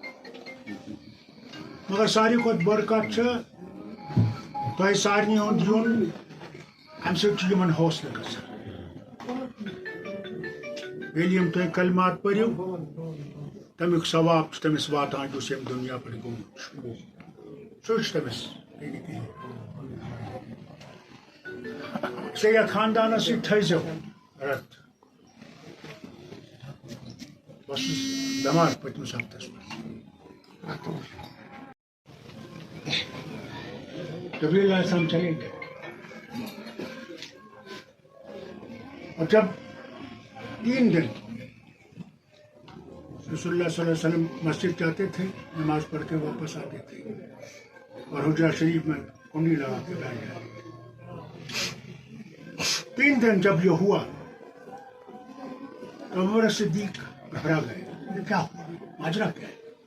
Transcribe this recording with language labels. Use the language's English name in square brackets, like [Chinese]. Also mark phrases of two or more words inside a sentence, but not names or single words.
[Kashmiri] مگر ساروی کھۄتہٕ بٔڑ کتھ چھِ تۄہہِ سارنٕے ہُنٛد یُن اَمہِ سۭتۍ چھُ یِمن حوصلہٕ گژھان ییٚلہِ یِم تُہۍ کلمات پٔرِو تمیُک ثواب چھُ تٔمِس واتان یُس ییٚمہِ دُنیا پٮ۪ٹھ گوٚمُت چھُ سُے چھُ تٔمِس ژےٚ یتھ خاندانس سۭتۍ تھٲیزیو رت بہٕ اوسُس بٮ۪مار پٔتمِس ہفتس منٛز [Urdu] جبریل علیہ السلام چلے گئے اور جب 3 دن رسول اللہ صلی اللہ علیہ وسلم مسجد جاتے تھے نماز پڑھ کے واپس آتے تھے اور حجرہ شریف میں کنڈی لگا کے بیٹھ جاتے 3 دن جب یہ ہوا تو عمر صدیق گھبرا گئے یہ کیا ہوا ماجرا کیا ہے